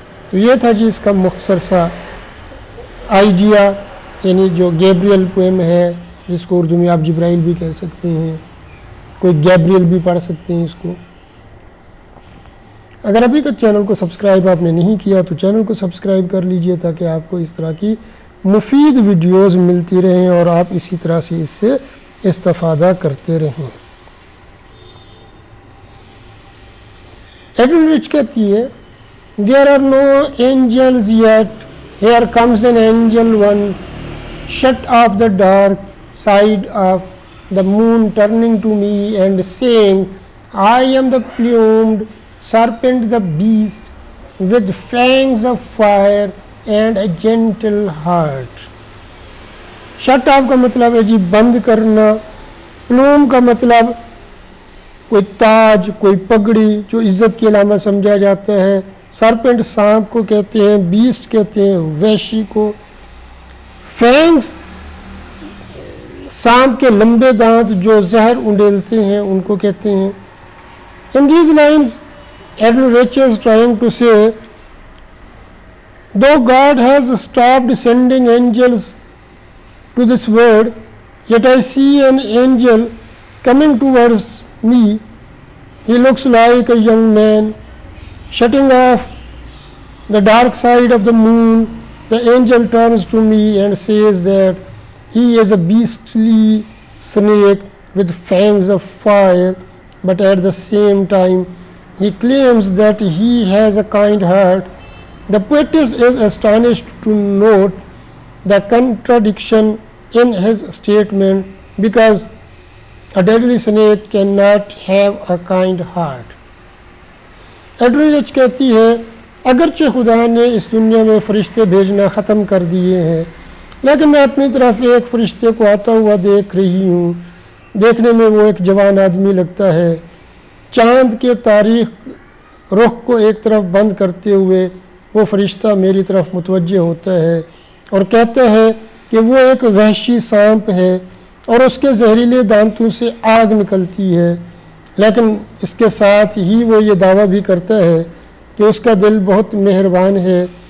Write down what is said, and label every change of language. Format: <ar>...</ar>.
<hi>तो ये था जी इसका मुख्तसर सा आइडिया, यानी जो गैब्रियल पोएम है, जिसको उर्दू में आप जिब्राइल भी कह सकते हैं, कोई गैब्रियल भी पढ़ सकते हैं इसको। अगर अभी तक चैनल को सब्सक्राइब आपने नहीं किया तो चैनल को सब्सक्राइब कर लीजिए, ताकि आपको इस तरह की मुफीद वीडियोस मिलती रहें और आप इसी तरह से इससे इस्तेफादा करते रहें।</hi> <en>Adrienne Rich</en> <hi>कहती है,</hi> <en>There are no angels yet, here comes an angel one, shut off the dark side of the moon, turning to me and saying, I am the plumed serpent, the beast with fangs of fire and a gentle heart.</en> <hi>shut off का मतलब है जी बंद करना। Plume का मतलब कोई ताज, कोई पगड़ी जो इज्जत की अलामत समझा जाता है। सरपेंट सांप को कहते हैं, बीस्ट कहते हैं वैशी को। फैंग्स सांप के लंबे दांत जो जहर उंडेलते हैं उनको कहते हैं.</hi> <en>In these lines, Edwin Richards trying to say, though God has stopped sending angels to this world, yet I see an angel coming towards me. He looks like a young man shutting off the dark side of the moon. The angel turns to me and says that he is a beastly snake with fangs of fire, but at the same time he claims that he has a kind heart. The poetess is astonished to note the contradiction in his statement because a deadly snake cannot have a kind heart.</en> <hi>Edwin rich कहती है, अगरचे खुदा ने इस दुनिया में फ़रिश्ते भेजना ख़त्म कर दिए हैं, लेकिन मैं अपनी तरफ एक फ़रिश्ते को आता हुआ देख रही हूँ. देखने में वो एक जवान आदमी लगता है. चाँद के तारीख रुख को एक तरफ बंद करते हुए वो फ़रिश्ता मेरी तरफ मुतवज्जे होता है और कहता है कि वो एक वहशी सांप है और उसके जहरीले दांतों से आग निकलती है, लेकिन इसके साथ ही वो ये दावा भी करता है कि उसका दिल बहुत मेहरबान है.</hi>